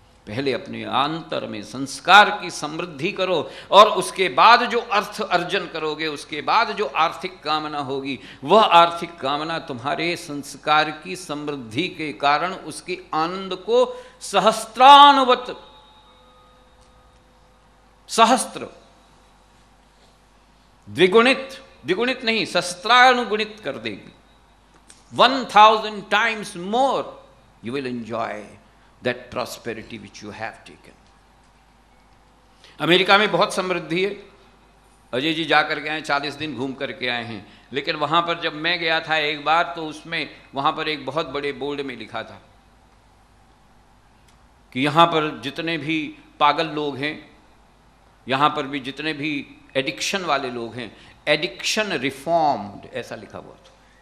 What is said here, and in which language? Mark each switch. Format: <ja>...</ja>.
<hi>पहले अपने आंतर में संस्कार की समृद्धि करो, और उसके बाद जो अर्थ अर्जन करोगे, उसके बाद जो आर्थिक कामना होगी, वह आर्थिक कामना तुम्हारे संस्कार की समृद्धि के कारण उसके आनंद को सहस्त्रानुवत, सहस्त्र, द्विगुणित नहीं, सहस्त्रानुगुणित कर देगी।</hi> <en>1000 times more you will enjoy that prosperity which you have taken.</en> <hi>America में बहुत समृद्धि है। अजय जी जा करके आए, 40 दिन घूम करके आए हैं। लेकिन वहाँ पर जब मैं गया था एक बार, तो उसमें वहाँ पर एक बहुत बड़े बोर्ड में लिखा था कि यहाँ पर जितने भी पागल लोग हैं, यहाँ पर भी जितने भी एडिक्शन वाले लोग हैं, एडिक्शन रिफॉर्म्ड, ऐसा लिखा हुआ था।</hi>